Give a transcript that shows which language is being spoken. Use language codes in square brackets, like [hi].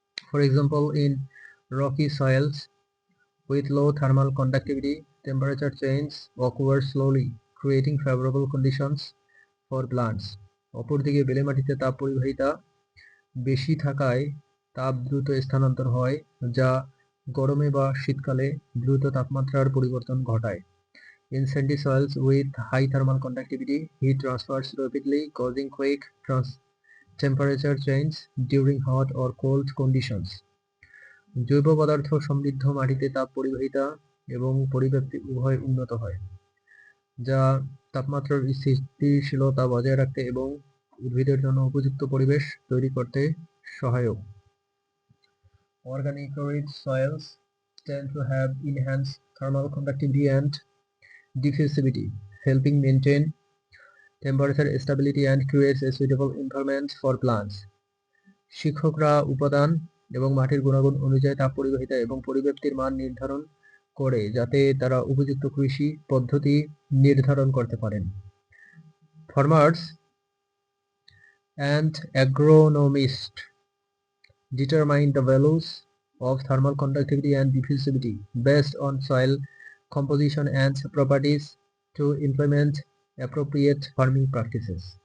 [en] For example, in rocky soils with low thermal conductivity, temperature change occurs slowly, creating favorable conditions for plants. [bn] অপরদিকে বেলে মাটিতে তাপ পরিবাহিতা বেশি থাকায় তাপ দ্রুত স্থানান্তর হয়, যা গরমে বা শীতকালে দ্রুত তাপমাত্রার পরিবর্তন ঘটায়। [en] In sandy soils with high thermal conductivity, heat transfers rapidly, causing quick temperature change during hot or cold conditions. [bn] জৈব পদার্থ সমৃদ্ধ মাটিতে তাপ পরিবাহিতা এবং পরিব্যাপ্তি উভয় উন্নত হয়, যা তাপমাত্রার স্থিতিশীলতা বজায় রাখতে এবং উদ্ভিদের জন্য উপযুক্ত পরিবেশ তৈরি করতে সহায়ক। [en] Organic rich soils tend to have enhanced thermal conductivity and diffusivity, helping maintain temperature stability and creates a suitable environment for plants. [bn] শিক্ষকরা উপাদান এবং মাটির গুণাগুণ অনুযায়ী তাপ পরিবাহিতা এবং পরিব্যাপ্তির মান নির্ধারণ করে, যাতে তারা উপযুক্ত কৃষি পদ্ধতি নির্ধারণ করতে পারেন। [en] Farmers and agronomists determine the values of thermal conductivity and diffusivity based on soil composition and properties to implement appropriate farming practices.